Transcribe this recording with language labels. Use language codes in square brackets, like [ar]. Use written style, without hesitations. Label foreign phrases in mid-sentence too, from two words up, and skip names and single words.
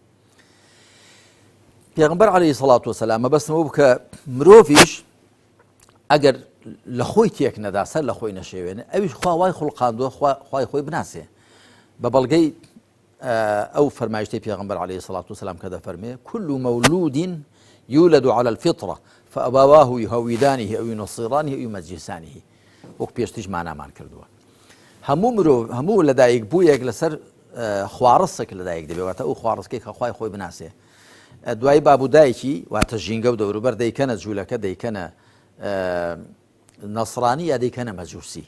[ckb] پێغمبەر [ar] عەلەیهی سەڵات وەسەلام [ckb] مەبەستمەوە بوو کە مرۆڤیش ئەگەر لە خۆی تێک نەدا سەر لە خۆی نەشێوێنێ ئەویش خوا وای خوڵقاندووە خوای خۆی بناسێ بە بەڵگەی ئەو فەرمایشتەی پێغمبەر عەلەیهی سەڵات وەسەلام کە دەفەرمێ [ar] كل مولود يولد على الفطرة فأبواه يهودانه أو ينصرانه أو يمجسانه [ckb] وەک پێشتیش مانامان کردووە. هەموو مرۆڤ هەموو لەدایک بوویەک لەسەر خواڕستێک لەدایک دەبێت واتە ئەو خواڕستەی کە خوای خۆی بناسێ. دوای بابودایکی واتە ژینگە و دەوروبەر دەیکەنە جوولەکە دەیکەنە نەسڕانی یا دەیکەنە مەجووسی.